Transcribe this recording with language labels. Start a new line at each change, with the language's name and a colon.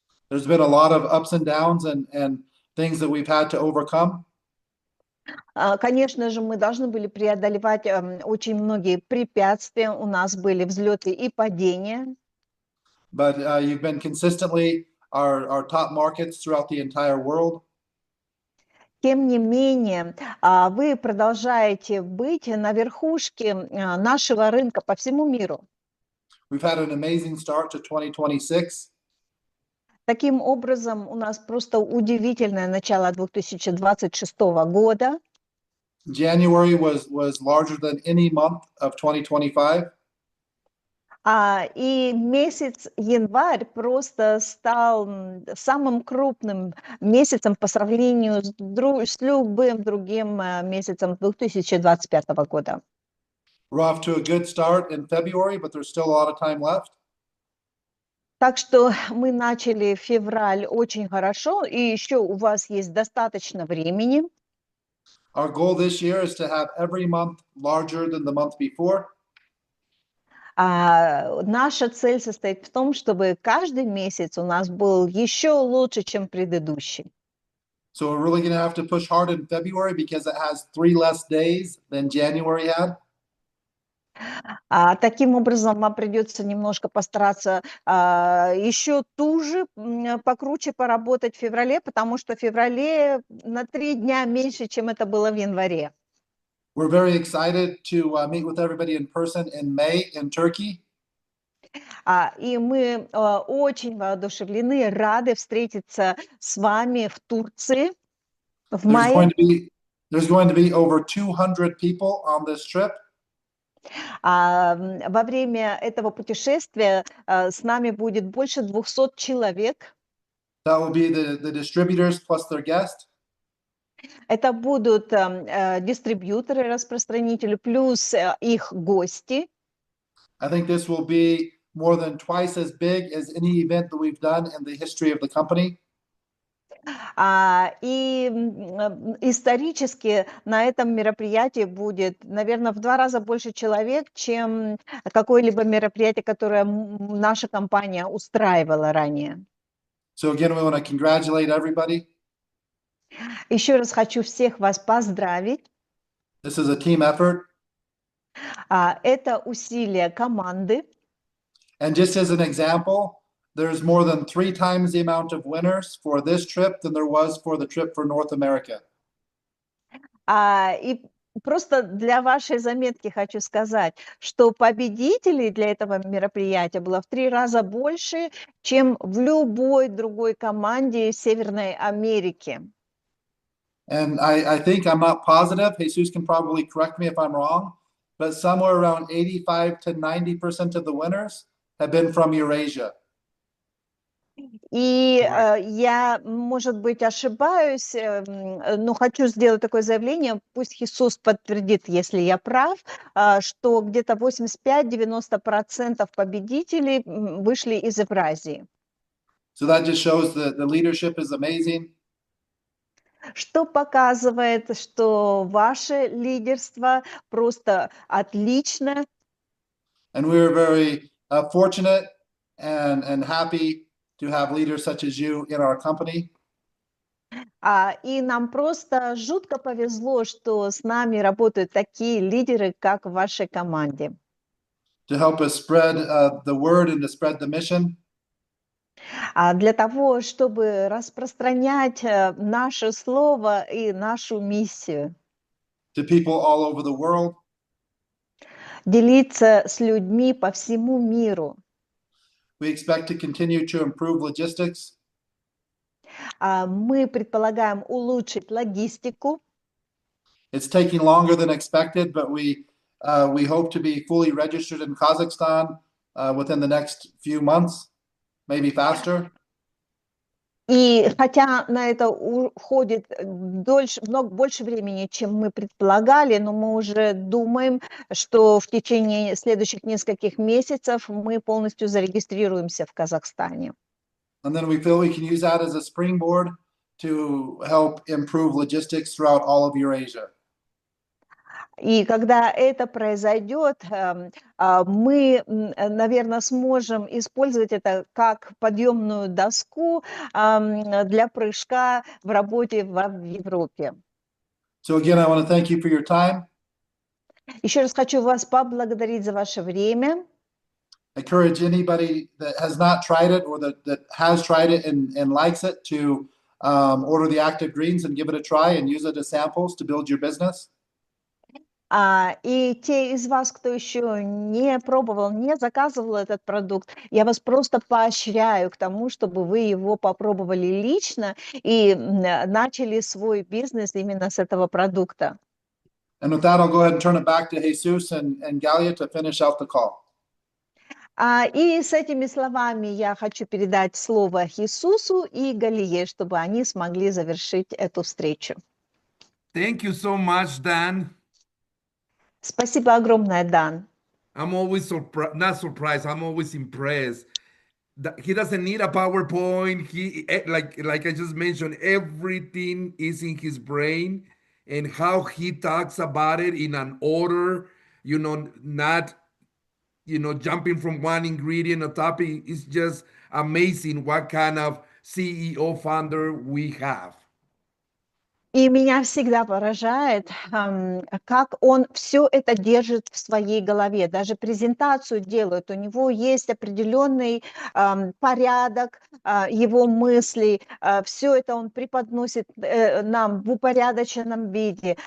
English: There's been a lot of ups and downs and things that we've had to overcome.
Russian: Конечно же, мы должны были преодолевать очень многие препятствия. У нас были взлеты и падения.
English: But you've been consistently our top markets throughout the entire world.
Russian: Тем не менее, вы продолжаете быть на верхушке нашего рынка по всему миру.
English: We've had an amazing start to 2026.
Russian: Таким образом, у нас просто удивительное начало 2026 года.
English: January was larger than any month of 2025.
Russian: И месяц январь просто стал самым крупным месяцем по сравнению с любым другим месяцем 2025 года.
English: We're off to a good start in February, but there's still a lot of time left.
Russian: Так что мы начали февраль очень хорошо, и еще у вас есть достаточно времени.
English: Our goal this year is to have every month larger than the month before.
Russian: Наша цель состоит в том, чтобы каждый месяц у нас был еще лучше, чем предыдущий.
English: So we're really going to have to push hard in February because it has 3 less days than January had.
Russian: Таким образом, вам придется немножко постараться еще туже, покруче поработать в феврале, потому что в феврале на 3 дня меньше, чем это было в январе.
English: We're very excited to meet with everybody in person in May in Turkey.
Russian: И мы очень воодушевлены, рады встретиться с вами в Турции в мае.
English: There's going to be over 200 people on this trip.
Russian: Во время этого путешествия с нами будет больше 200 человек.
English: That will be the distributors plus their guest.
Russian: Это будут дистрибьюторы, распространители, плюс их гости.
English: I think this will be more than twice as big as any event that we've done in the history of the company.
Russian: И исторически на этом мероприятии будет, наверное, в 2 раза больше человек, чем какое-либо мероприятие, которое наша компания устраивала ранее.
English: So again, we want to congratulate everybody.
Russian: Еще раз хочу всех вас поздравить.
English: This is a team effort.
Russian: Это усилия команды.
English: And just as an example, there's more than 3 times the amount of winners for this trip than there was for the trip for North America.
Russian: И просто для вашей заметки хочу сказать, что победителей для этого мероприятия было в 3 раза больше, чем в любой другой команде Северной Америки.
English: And I think, I'm not positive, Jesus can probably correct me if I'm wrong, but somewhere around 85 to 90% of the winners have been from Eurasia.
Russian: И я, может быть, ошибаюсь, но хочу сделать такое заявление, пусть Иисус подтвердит, если я прав, что где-то 85-90% победителей вышли из Евразии.
English: So that just shows that the leadership is amazing.
Russian: Что показывает, что ваше лидерство просто отлично.
English: And we're very fortunate and happy to have leaders such as you in our company.
Russian: И нам просто жутко повезло, что с нами работают такие лидеры, как в вашей команде.
English: To help us spread the word and to spread the mission.
Russian: Для того, чтобы распространять наше слово и нашу миссию.
English: To people all over the world.
Russian: Делиться с людьми по всему миру.
English: We expect to continue to improve logistics.
Russian: Мы предполагаем улучшить логистику.
English: It's taking longer than expected, but we hope to be fully registered in Kazakhstan within the next few months, maybe faster.
Russian: И хотя на это уходит дольше, много больше времени, чем мы предполагали, но мы уже думаем, что в течение следующих нескольких месяцев мы полностью зарегистрируемся в Казахстане.
English: And then we feel we can use that as a springboard to help improve logistics throughout all of Eurasia.
Russian: И когда это произойдет, мы, наверное, сможем использовать это как подъемную доску для прыжка в работе в Европе.
English: So again, I want to thank you for your time.
Russian: Еще раз хочу вас поблагодарить за ваше время.
English: Encourage anybody that has not tried it or that has tried it and likes it to order the Active Greens and give it a try and use it as samples to build your business.
Russian: И те из вас, кто еще не пробовал, не заказывал этот продукт, я вас просто поощряю к тому, чтобы вы его попробовали лично и начали свой бизнес именно с этого продукта.
English: And with that, I'll go ahead and turn it back to Jesus and Galia to finish out the call.
Russian: И с этими словами я хочу передать слово Иисусу и Галие, чтобы они смогли завершить эту встречу.
English: Thank you so much, Dan.
Russian: Спасибо огромное, Дан.
English: I'm always not surprised. I'm always impressed. He doesn't need a PowerPoint. He like I just mentioned, everything is in his brain, and how he talks about it in an order. Not jumping from one ingredient or topic. It's just amazing what kind of CEO founder we have.
Russian: И меня всегда поражает, как он все это держит в своей голове, даже презентацию делает. У него есть определенный порядок его мыслей, все это он преподносит нам в упорядоченном виде.